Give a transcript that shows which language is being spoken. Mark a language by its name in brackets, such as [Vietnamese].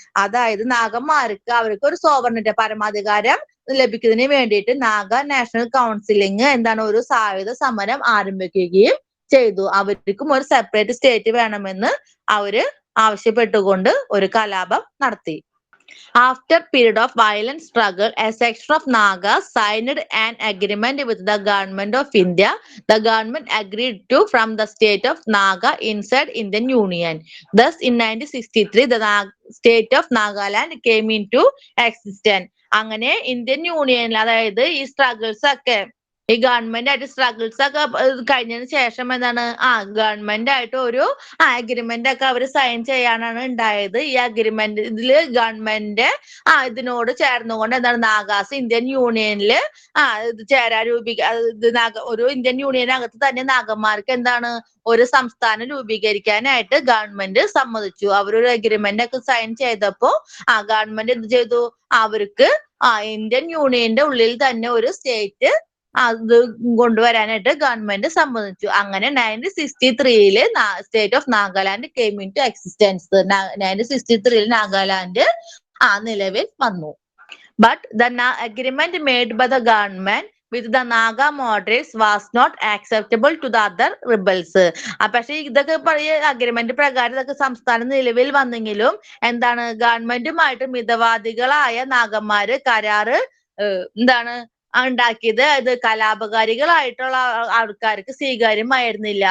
[Malayalam] അതായത് നാഗന്മാർക്ക് അവർക്ക് ഒരു സോവർണിറ്റി, പരമാധികാരം ലഭിക്കുന്നതിന് വേണ്ടിയിട്ട് നാഗ നാഷണൽ കൗൺസിലിംഗ് ഒരു സായുധ സമരം ആരംഭിക്കുകയും ചെയ്തു. അവർക്കും ഒരു സെപ്പറേറ്റ് സ്റ്റേറ്റ് വേണമെന്ന് അവര് ആവശ്യപ്പെട്ടുകൊണ്ട് ഒരു കലാപം നടത്തി. [English] After period of violent struggle, a section of Nagas signed an agreement with the government of India. The government agreed to from the state of Naga inside Indian Union. Thus, in 1963, the state of Nagaland came into existence. [Malayalam] അങ്ങനെ Indian യൂണിയനിൽ, അതായത് ഈ struggles ഒക്കെ ഈ government ആയിട്ട് struggles ഒക്കെ കഴിഞ്ഞതിന് ശേഷം എന്താണ് ഗവൺമെന്റ് ആയിട്ട് ഒരു അഗ്രിമെന്റ് ഒക്കെ അവർ സൈൻ ചെയ്യാനാണ് ഉണ്ടായത്. ഈ അഗ്രിമെന്റ് ഇതില് ഗവൺമെന്റ് ഇതിനോട് ചേർന്നുകൊണ്ട് എന്താണ് നാഗാസ് ഇന്ത്യൻ യൂണിയനില് ഇത് ചേരാൻ ഒരു ഇന്ത്യൻ യൂണിയനകത്ത് തന്നെ നാഗന്മാർക്ക് എന്താണ് ഒരു സംസ്ഥാനം രൂപീകരിക്കാനായിട്ട് ഗവൺമെന്റ് സമ്മതിച്ചു. അവരൊരു അഗ്രിമെന്റ് ഒക്കെ സൈൻ ചെയ്തപ്പോ ഗവൺമെന്റ് എന്ത് ചെയ്തു, അവർക്ക് ഇന്ത്യൻ യൂണിയന്റെ ഉള്ളിൽ തന്നെ ഒരു സ്റ്റേറ്റ് അത് കൊണ്ടുവരാനായിട്ട് ഗവൺമെന്റ് സമ്മതിച്ചു. അങ്ങനെ [English] 1963 state of Nagaland came into existence. [Malayalam] 1963 Nagaland നിലവിൽ വന്നു. [English] But the agreement made by the government with the Naga moderates was not acceptable to the other rebels. [Malayalam] പക്ഷെ ഇതൊക്കെ അഗ്രിമെന്റ് പ്രകാരം ഇതൊക്കെ സംസ്ഥാനം നിലവിൽ വന്നെങ്കിലും എന്താണ് ഗവൺമെന്റുമായിട്ട് മിതവാദികളായ നാഗന്മാര് കരാറ് എന്താണ് ഉണ്ടാക്കിയത് അത് കലാപകാരികളായിട്ടുള്ള ആൾക്കാർക്ക് സ്വീകാര്യമായിരുന്നില്ല.